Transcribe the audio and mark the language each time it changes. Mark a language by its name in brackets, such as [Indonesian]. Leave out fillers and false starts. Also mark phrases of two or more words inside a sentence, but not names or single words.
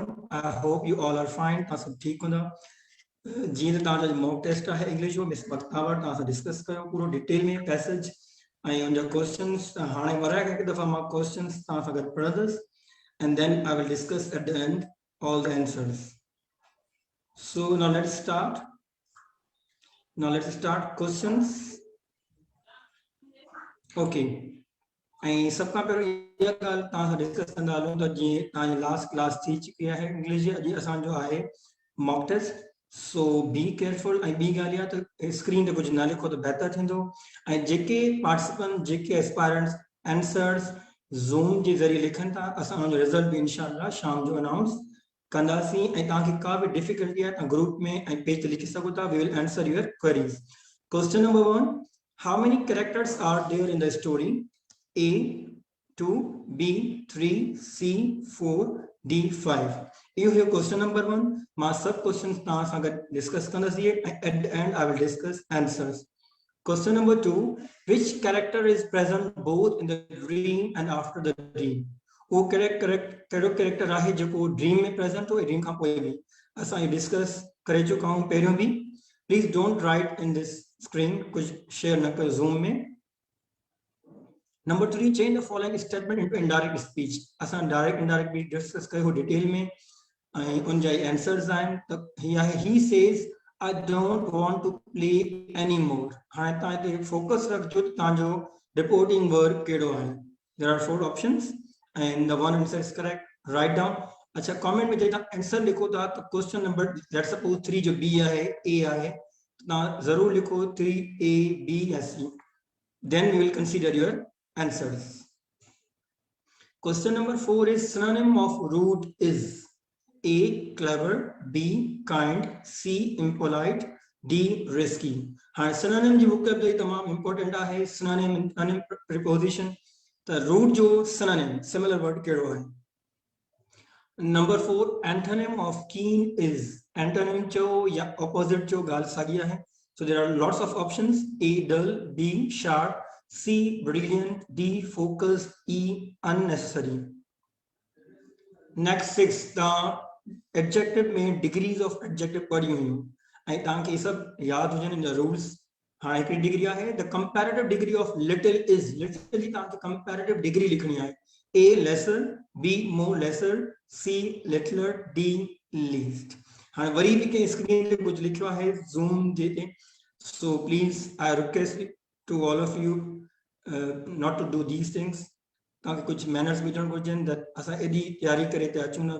[English] I hope you all are fine. [Sindhi] तां सब ठीक हूंदा। जीअं त तव्हांजो [English] mock test [Sindhi] आहे इंग्लिश जो मिस वक्तावर तव्हां सां डिस्कस कयो पूरो डिटेल में पैसेज ऐं उनजा क्वेश्चंस हाणे वराए हिकु दफ़ा मां क्वेश्चंस तव्हां सां गॾु पढ़ंदुसि [English] and then I will discuss at the end all the answers. So now let's start. Questions. Okay. [Sindhi] ऐं सभ खां पहिरियों इहा ॻाल्हि तव्हां सां डिस्कस कंदा हलूं त जीअं तव्हांजी [English] last class [Sindhi] थी चुकी आहे इंग्लिश जी, अॼु असांजो आहे [English] mock test. so be careful. [Sindhi] ऐं ॿी ॻाल्हि आहे त स्क्रीन ते कुझु न लिखो त बहितर थींदो। ऐं जेके पार्टिसिपेंट जेके [English] aspirants answers [Sindhi] ज़ूम जे ज़रिए लिखनि था असां उनजो रिज़ल्ट बि इंशाअल्लाह शाम जो अनाउंस कंदासीं। ऐं तव्हांखे का बि डिफिकल्टी आहे तव्हां ग्रुप में ऐं पेज ते लिखी सघो था। [English] we will answer your queries. question number 1, how many characters are there in the story? A 2, B 3, C 4, D 5. You have question number 1. [Sindhi] मां सब questions तव्हां सां गॾु डिस्कस कंदासीं ऐं [English] at the end I will discuss answers. Question number 2, which character is present both in the dream and after the dream? [Sindhi] वो कहिड़ो कैरेक्टर आहे जेको ड्रीम में प्रेजेंट हो ड्रीम खां पोइ बि असां इहो डिस्कस करे चुका आहियूं पहिरियों बि। [English] please don't write in this screen, कुझु शेयर न कयो ज़ूम में। Number 3, change the following statement into indirect speech. [Sindhi] असां [English] direct indirect [Sindhi] भी डिस्कस कयो डिटेल में ऐं उन जा आंसर्स आहिनि त [English] he says I don't want to play anymore. [Sindhi] हाणे तव्हां हिते फोकस रखजो त तव्हांजो [English] reporting work [Sindhi] कहिड़ो आहे। [English] There are 4 options and the one answer is correct. Write down. [Sindhi] अच्छा कमेंट में जेका आंसर लिखो था त [English] question number let's suppose [Sindhi] 3 जो बी आहे ए आहे तव्हां ज़रूर लिखो 3A B या C. [English] Then we will consider your answers. Question number 4 is synonym of rude is A clever, B kind, C impolite, D risky. [Sindhi] हाँ synonym जी vocabulary तमाम important आहे। [English] synonym preposition [Sindhi] तो rude जो [English] synonym similar word [Sindhi] केड़ो है। [English] Number 4 antonym of keen is antonym [Sindhi] जो या [English] opposite [Sindhi] जो गाल सागी है। [English] So there are lots of options A dull, B sharp, C brilliant, D focused, E unnecessary. Next 6 the adjective [Sindhi] में [English] degrees of adjective [Sindhi] पढ़ी हुई ऐं तव्हांखे ये सब याद हुजनि इन जा रूल्स। हाँ हिकिड़ी डिग्री आहे [English] the comparative degree of little is little [Sindhi] जी तव्हांखे [English] comparative degree [Sindhi] लिखणी आहे। [English] A lesser, B more lesser, C littler, D least. [Sindhi] हाँ वरी भी के स्क्रीन पे कुछ लिखियो आहे ज़ूम जे ते। [English] So please I request to all of you not to do these things. [Sindhi] ताकि कुछ मैनर्स भी ॾियण घुरिजनि त असां एॾी तयारी करे ते अचूं न।